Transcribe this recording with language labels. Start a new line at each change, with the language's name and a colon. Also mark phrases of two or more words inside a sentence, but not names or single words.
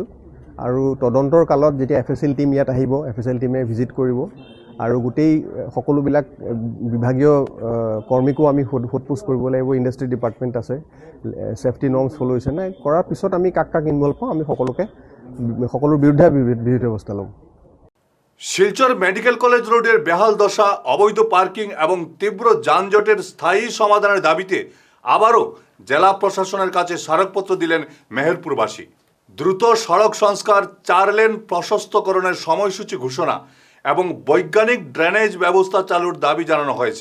Assamese: আৰু তদন্তৰ কালত যেতিয়া FSL টিম ইয়াত আহিব, FSL টিমে ভিজিট কৰিব আৰু গোটেই সকলোবিলাক বিভাগীয় কৰ্মীকো আমি সোধপোছ কৰিব লাগিব।
English: industry department
Assamese: আছে,
English: safety norms follow'
Assamese: হৈছে নাই কৰাৰ পিছত আমি কাক ইনভলভ পাওঁ, আমি সকলোৰ বিৰুদ্ধে বিহিত ব্যৱস্থা ল'ম।
Bangla: শিলচর মেডিকেল কলেজ রোডের বেহাল দশা, অবৈধ পার্কিং এবং তীব্র যানজটের স্থায়ী সমাধানের দাবিতে আবারও জেলা প্রশাসনের কাছে স্মারকপত্র দিলেন মেহেরপুরবাসী। দ্রুত সড়ক সংস্কার, 4 লেন প্রশস্তকরণের সময়সূচি ঘোষণা এবং বৈজ্ঞানিক ড্রেনেজ ব্যবস্থা চালুর দাবি জানানো হয়েছে।